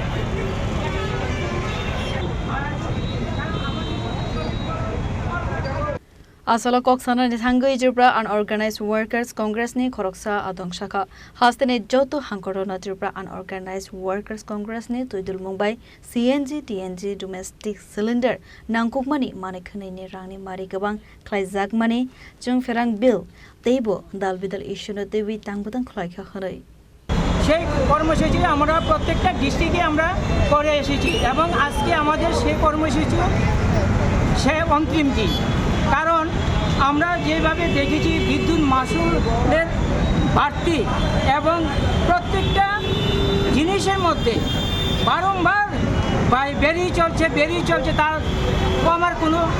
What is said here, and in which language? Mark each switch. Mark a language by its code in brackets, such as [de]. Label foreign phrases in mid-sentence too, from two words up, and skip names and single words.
[trp] Asala koksana ni thangai Tripura Unorganized Workers Congress ni khoroksa adong shaka hastene joto hangkorona Tripura Unorganized Workers Congress ni toidul mumbai CNG TNG domestic cylinder nangkukmani manekhani ni rangni mari gabang khlaijak mani jung ferang bill teibo dalbidal issue no dewi tangbudang khlaikha khanai [bn] সেই কর্মসূচি আমরা প্রত্যেকটা ডিস্ট্রিক্টে আমরা করে এসেছি এবং আজকে আমাদের সেই কর্মসূচি সে অন্তিম দিন কারণ আমরা যেভাবে দেখেছি বিদ্যুৎ মাশুলের বাড়তি এবং প্রত্যেকটা জিনিসের মধ্যে বারংবার বেরিয়ে চলছে তার কমার কোনো